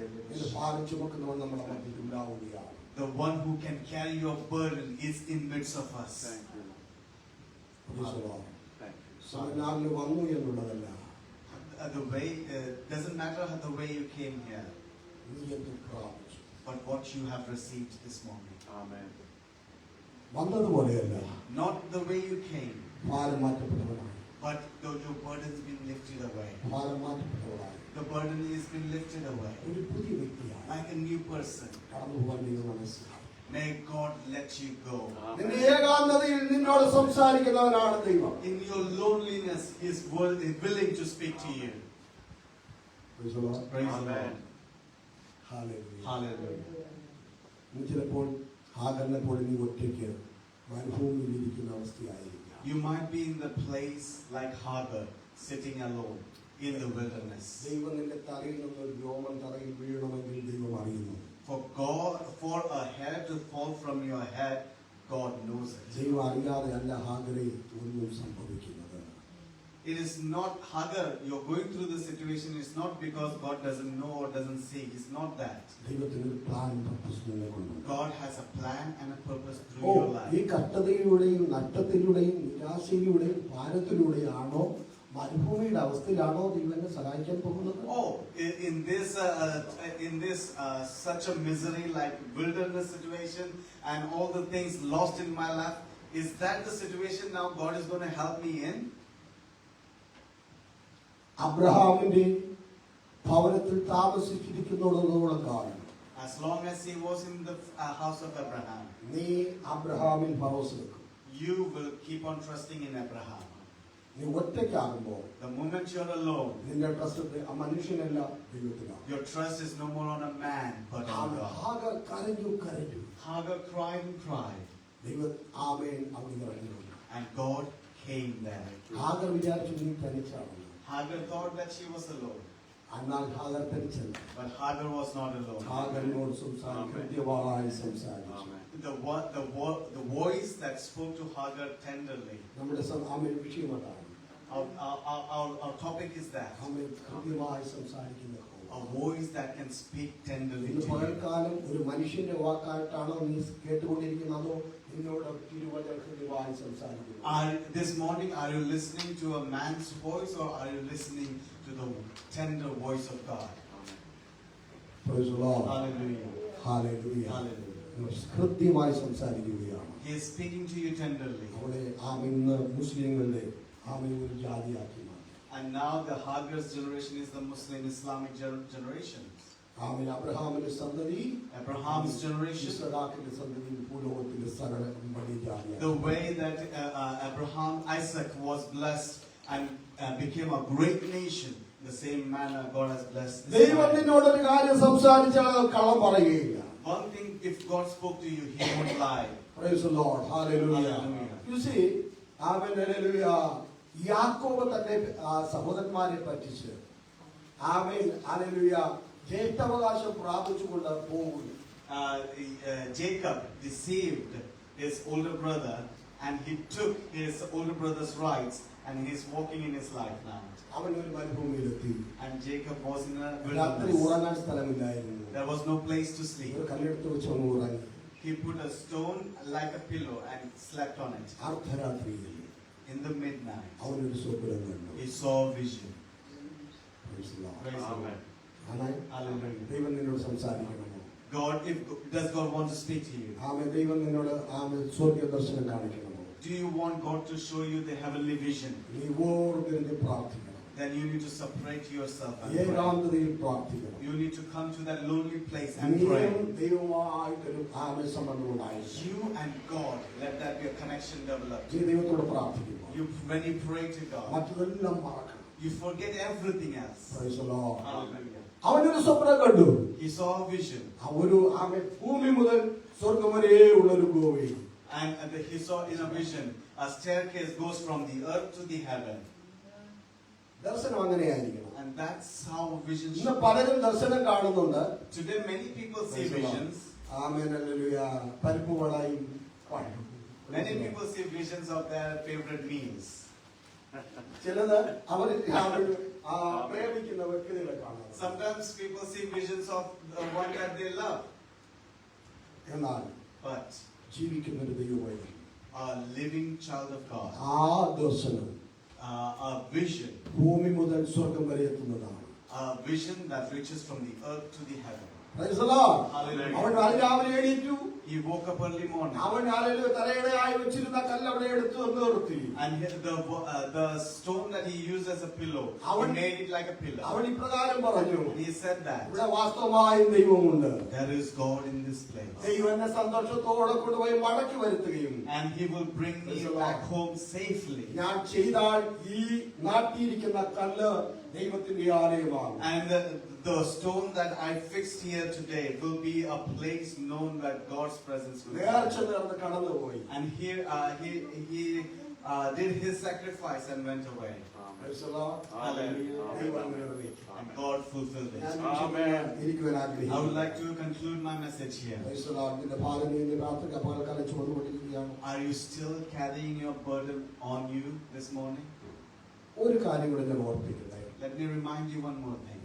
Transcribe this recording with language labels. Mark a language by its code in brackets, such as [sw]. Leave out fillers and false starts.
[ml] നിന്റെ ഭാരം ചുമക്കുന്നവൻ നമ്മുടെ മധ്യത്തിൽ ഉണ്ടാവുകയാണ്. [en] The one who can carry your burden is in midst of us. Thank you. Praise the Lord. Thank you. [ml] സെമിനാറിൽ വന്നു എന്നുള്ളതല്ല, [en] The way doesn't matter the way you came here, [ml] നീ എന്ത് പ്രാപിച്ചു. [en] but what you have received this morning. Amen. [ml] വന്നതുപോലെയല്ല, [en] Not the way you came, [ml] ഭാരം മാറ്റപ്പെട്ടവനായി, [en] but though your burden's been lifted away. [ml] ഭാരം മാറ്റപ്പെട്ടവനായി [en] The burden is been lifted away. [ml] ഒരു പുതിയ വ്യക്തിയായി [en] Like a new person. [ml] കടന്നു പോകാൻ ദൈവം മനസ്സിലാക്കി. [en] May God let you go. [ml] നിന്റെ ഏകാന്തതയിൽ നിന്നോട് സംസാരിക്കുന്നവനാണ് ദൈവം. [en] In your loneliness, He is willing to speak to you. Praise the Lord. Praise the Amen. Lord. Hallelujah. Hallelujah. [ml] നീ ചിലപ്പോൾ ഹാഗറിനെ പോലെ നീ ഒറ്റയ്ക്ക് മരുഭൂമിയിൽ ഇരിക്കുന്ന അവസ്ഥയായിരിക്കാം. [en] You might be in the place like Hagar, sitting alone in the wilderness. [ml] ദൈവം നിന്റെ തലയിൽ നിന്നൊരു രോമം തറയിൽ വീഴണമെങ്കിൽ ദൈവം അറിയുന്നു. [en] For a hair to fall from your head, God knows it. [ml] ദൈവം അറിയാതെ അല്ല ഹാഗറെ ഒന്നും സംഭവിക്കുന്നത്. [en] It is not Hagar, you're going through the situation, it's not because God doesn't know or doesn't see. It's not that. [ml] ദൈവത്തിന് ഒരു plan purpose നിങ്ങൾക്കുണ്ട്. [en] God has a plan and a purpose through oh, your life. [ml] ഈ കഷ്ടതയിലൂടെയും നഷ്ടത്തിലൂടെയും നിരാശയിലൂടെയും ഭാരത്തിലൂടെയാണോ മരുഭൂമിയുടെ അവസ്ഥയിലാണോ ദൈവനെ സഹായിക്കാൻ പോകുന്നത്? [en] Oh, in this such a misery like wilderness situation and all the things lost in my life, is that the situation now God is going to help me in? [ml] അബ്രഹാമിന്റെ ഭവനത്തിൽ താമസിച്ചിരിക്കുന്നതോളം കാലം [en] As long as he was in the house of Abraham, [ml] നീ അബ്രഹാമിൽ ഭരോസ വെക്കും. [en] you will keep on trusting in Abraham. [ml] നീ ഒറ്റയ്ക്കാകുമ്പോൾ [en] The moment you're alone, [ml] നിന്റെ trust ആ മനുഷ്യനല്ല ദൈവത്തിലാണ്. [en] your trust is no more on a man but on God. [ml] Hagar കരഞ്ഞു. [en] Hagar cried and cried, [ml] ദൈവം ആമേൻ അവിടെ ഇറങ്ങി വന്നു. [en] and God came there. [ml] Hagar വിചാരിച്ചു നീ തനിച്ചാണ്. [en] Hagar thought that she was alone, [ml] എന്നാൽ Hagar തനിച്ചല്ല. [en] but Hagar was not alone. [ml] ഹാഗറിനോട് സംസാരിച്ചു, കൃത്യമായി സംസാരിച്ചു. [en] Amen. The voice that spoke to Hagar tenderly. [ml] നമ്മുടെ ആമേൻ വിഷയം അതാണ്. [en] Our topic is that. [ml] ആമേൻ കൃത്യമായി സംസാരിക്കുന്ന [en] A voice that can speak tenderly [ml] ഇന്ന് [en] to you. [ml] പകൽക്കാലം ഒരു മനുഷ്യന്റെ വാക്കായിട്ടാണോ നീ കേട്ടുകൊണ്ടിരിക്കുന്നത് അതോ നിന്നോട് തിരുവചന കൃത്യമായി സംസാരിക്കുന്നു? [en] This morning, are you listening to a man's voice or are you listening to the tender voice of God? Praise the Lord. Hallelujah. Hallelujah. Hallelujah. [ml] കൃത്യമായി സംസാരിക്കുകയാണ്. [en] He is speaking to you tenderly. [ml] അവിടെ ഇന്ന് മുസ്ലിങ്ങളുടെ ഒരു ജാതിയാക്കി മാറ്റി. [en] And now the Hagar's generation is the Muslim Islamic generation. [ml] അബ്രഹാമിന്റെ സന്തതി, [en] Abraham's generation. [ml] ഇസ്ഹാക്കിന്റെ സന്തതി ഭൂലോകത്തിലെ സകല വലിയ ജാതിയാക്കി. [en] The way that Isaac was blessed and became a great nation, the same manner God has blessed. ദൈവം നിന്നോടൊരു കാര്യം സംസാരിച്ചാൽ കള്ളം പറയുകയില്ല. One thing, if God spoke to you, He won't lie. Praise the Lord. Hallelujah. Hallelujah. You see, amen hallelujah. [ml] യാക്കോബ് തന്റെ സഹോദരന്മാരെ പറ്റിച്ച് ആമേൻ ഹല്ലേലൂയ ജേഷ്ഠാവകാശം പ്രാപിച്ചുകൊണ്ട് പോകുന്നു. [en] Jacob deceived his older brother and he took his older brother's rights and he's walking in his life now. [ml] അവൻ ഒരു മരുഭൂമിയിലെത്തി. [en] And Jacob was in a [ml] രാത്രി [en] wilderness. [ml] ഉറങ്ങാൻ സ്ഥലമില്ലായിരുന്നു. [en] There was no place to sleep. [ml] ഒരു കല്ലെടുത്ത് വെച്ച് അവൻ ഉറങ്ങി. [en] He put a stone like a pillow and slept on it. [ml] അർദ്ധരാത്രിയിൽ [en] In the midnight, [ml] അവനൊരു സ്വപ്നം കണ്ടു. [en] he saw a vision. Praise the Lord. Praise the Lord. [ml] Amen. [en] Hallelujah. [ml] ദൈവം നിന്നോട് സംസാരിക്കണമോ? [en] Does God want to speak to you? [ml] ആമേൻ. ദൈവം നിന്നോട് സ്വർഗ്ഗ ദർശനം കാണിക്കണമോ? [en] Do you want God to show you the heavenly vision? [ml] നീ ഓർമ്മ പ്രാർത്ഥിക്കണം. [en] Then you need to separate yourself and pray. [ml] ഏകാന്തതയിൽ പ്രാർത്ഥിക്കണം. [en] You need to come to that lonely place and pray. [ml] ദൈവമായിട്ടൊരു സംബന്ധം ഉണ്ടായിരിക്കും. [en] You and God, let that be a connection developed. [ml] ദൈവത്തോട് പ്രാർത്ഥിക്കുന്നു. [en] When you pray to God, [ml] മറ്റതെല്ലാം മറക്കണം. [en] you forget everything else. Praise the Lord. Hallelujah. [ml] അവനൊരു സ്വപ്നം കണ്ടു. [en] He saw a vision. [ml] ഭൂമി മുതൽ സ്വർഗ്ഗം വരെ ഉള്ളൊരു Govi. [en] And he saw in a vision, a staircase goes from the earth to the heaven. [ml] ദർശനം അങ്ങനെയായിരിക്കണം. [en] And that's how vision [ml] ഇന്ന് [en] should be. [ml] പലരും ദർശനം കാണുന്നുണ്ട്. [en] Today many people see visions. [ml] Amen hallelujah. പരിപ്പ് വടയും [en] Many people see visions of their favorite meals. [ml] ചിലത് അവർ പ്രേമിക്കുന്ന വ്യക്തികളെ കാണാം. [en] Sometimes people see visions of the one that they love. [ml] എന്നാൽ [en] But [ml] ജീവിക്കുന്ന ഒരു ദൈവമായി [en] a living child of God, [ml] ആ ദർശനം [en] a vision, [ml] ഭൂമി മുതൽ സ്വർഗം വരെ എത്തുന്നതാണ്. [en] a vision that reaches from the earth to the heaven. Praise the Lord. Hallelujah. [ml] അവൻ രാവിലെ എണീറ്റു. [en] He woke up early morning. [ml] അവൻ തലയിണയായി വെച്ചിരുന്ന കല്ല് അവിടെ എടുത്തു എന്ന് നിർത്തി. [en] And the stone that he used as a pillow, he made it like a pillow. [ml] അവൻ ഇപ്രകാരം പറഞ്ഞു. [en] He said that [ml] ഇവിടെ വാസ്തവമായും ദൈവമുണ്ട്. [en] there is God in this place. [ml] ദൈവം എന്നെ സന്തോഷത്തോടെ കൊണ്ടുപോയി മടക്കി വരുത്തുകയും [en] And he will bring me back home safely. [ml] ഞാൻ ചെയ്താൽ ഈ നാട്ടിയിരിക്കുന്ന കല്ല് ദൈവത്തിന്റെ ആലയമാകും. [en] And the stone that I fixed here today will be a place known that God's presence will be. [ml] നേർച്ച നേർന്ന് കടന്നുപോയി. [en] And here he did his sacrifice and went away. Praise the Lord. Hallelujah. [ml] ദൈവം നിറവേറ്റി. [en] And God fulfilled it. [ml] ഇരിക്കുവാൻ [en] I would [ml] ആഗ്രഹിക്കുന്നു. [en] like to conclude my message here. Praise the Lord. [ml] നിന്റെ ഭാരം നീ രാത്രി പകൽക്കാലം ചുമന്നുകൊണ്ടിരിക്കുകയാണ്. [en] Are you still carrying your burden on you this morning? [ml] ഒരു കാര്യം കൂടെ ഞാൻ ഓർപ്പിക്കട്ടെ. [en] Let me remind you one more thing.